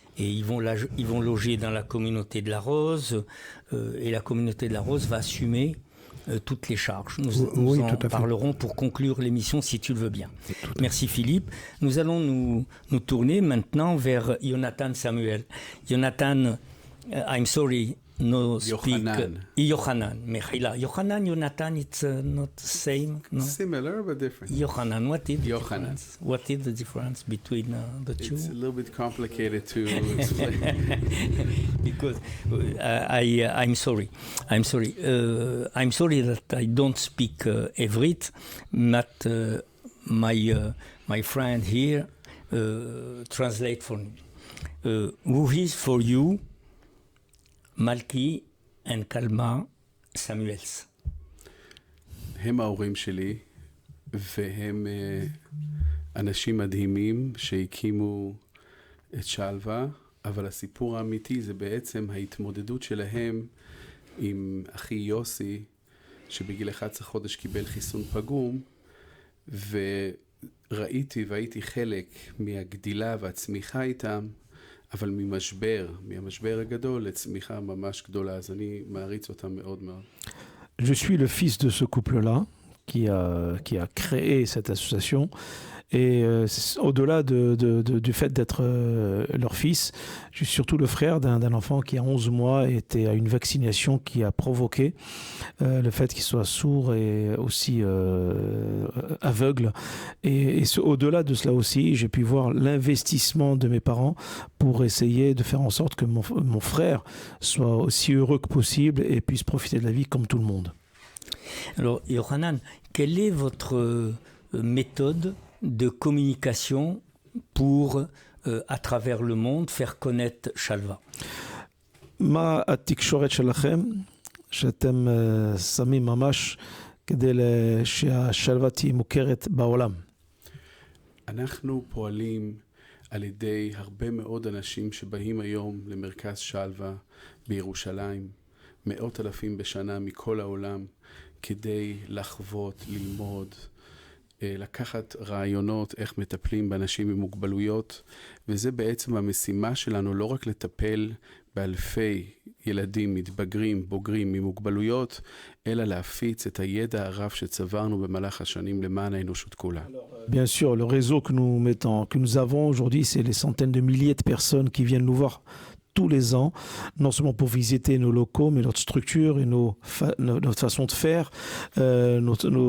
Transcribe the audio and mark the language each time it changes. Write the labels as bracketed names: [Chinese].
[French] Et ils vont loger dans la communauté de La Rose et la communauté de La Rose va assumer toutes les charges. Nous en parlerons pour conclure l'émission si tu le veux bien. Merci Philippe. Nous allons nous tourner maintenant vers Jonathan Samuel. [English] Jonathan, I'm sorry, no speak. Yohanan. Yohanan, Jonathan, it's not the same. No? Similar but different. Yohanan, what is Yohanan. What is the difference between the two? It's a little bit complicated to explain. Because I'm sorry. I'm sorry that I don't speak Evrit, but my friend here translate for me. Who is for you מלכי וקלמה סמואלס. [Hebrew] הם ההורים שלי, והם אנשים מדהימים שהקימו את שלווה, אבל הסיפור האמיתי זה בעצם ההתמודדות שלהם עם אחי יוסי, שבגיל 11 חודש קיבל חיסון פגום, וראיתי והייתי חלק מהגדילה והצמיחה איתם, אבל מהמשבר הגדול לצמיחה ממש גדולה, אז אני מעריץ אותם מאוד מאוד. [French] Je suis le fils de ce couple-là qui a créé cette association et au-delà du fait d'être leur fils, je suis surtout le frère d'un enfant qui a 11 mois était à une vaccination qui a provoqué le fait qu'il soit sourd et aussi aveugle. Et au-delà de cela aussi, j'ai pu voir l'investissement de mes parents pour essayer de faire en sorte que mon frère soit aussi heureux que possible et puisse profiter de la vie comme tout le monde. Alors, Yohanan, quelle est votre méthode de communication pour, à travers le monde, faire connaître Shalva? [Hebrew] מה התקשורת שלכם שאתם שמים ממש כדי שהשלווה תהיה מוכרת בעולם? אנחנו פועלים על ידי הרבה מאוד אנשים שבאים היום למרכז שלווה בירושלים, 100,000 בשנה מכל העולם, כדי לחוות, ללמוד, לקחת רעיונות איך מטפלים באנשים עם מוגבלויות, וזה בעצם המשימה שלנו, לא רק לטפל באלפי ילדים, מתבגרים, בוגרים עם מוגבלויות, אלא להפיץ את הידע הרב שצברנו במהלך השנים למען האנושות כולה. [French] Bien sûr, le réseau que nous avons aujourd'hui, c'est les centaines de milliers de personnes qui viennent nous voir tous les ans, non seulement pour visiter nos locaux, mais notre structure et notre façon de faire, notre